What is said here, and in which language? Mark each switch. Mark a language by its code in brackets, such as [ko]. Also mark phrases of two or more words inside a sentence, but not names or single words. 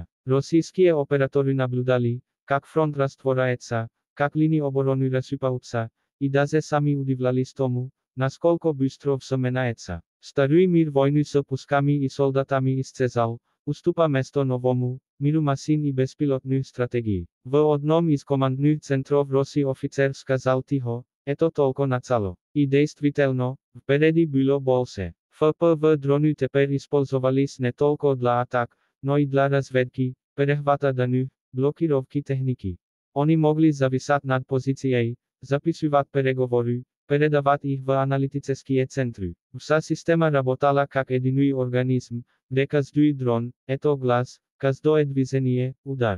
[ru] Российские операторы наблюдали, как фронт растворяется, как линии обороны рассыпаются, и даже сами удивлялись тому, насколько быстро все меняется. Старый мир войны с пусками и солдатами исчезал, уступа место новому, миру машин и беспилотных стратегий. В одном из командных центров России офицер сказал тихо: «Это только начало». И действительно, Впереди было больше. FPV дроны теперь использовались не только для атак, но и для разведки, перехвата данных, блокировки техники. Они могли зависать над позицией, записывать переговоры, передавать их в аналитические центры. Вся система работала как единый организм, где каждый дрон – это глаз, каждое движение – удар.